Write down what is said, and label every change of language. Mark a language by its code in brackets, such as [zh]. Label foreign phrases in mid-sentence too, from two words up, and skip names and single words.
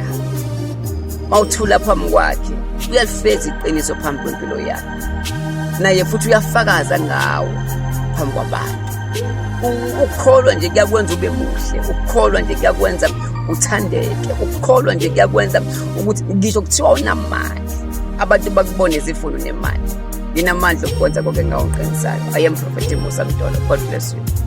[zu] Mawuthula phambi kwakhe, uyalifeza iqiniso phambi kwempilo yakho, naye futhi uyafakaza ngawo phambi kwabantu. Ukukholwa nje kuyakwenza ube muhle, ukukholwa nje kuyakwenza uthandeke, ukukholwa nje kuyakwenza ukuthi ngisho kuthiwa unamali, abantu bakubone izifundo nemali. Nginamandla okwenza konke engawuqinisayo. [en] I am Prophet Musa Mdolo. God bless you.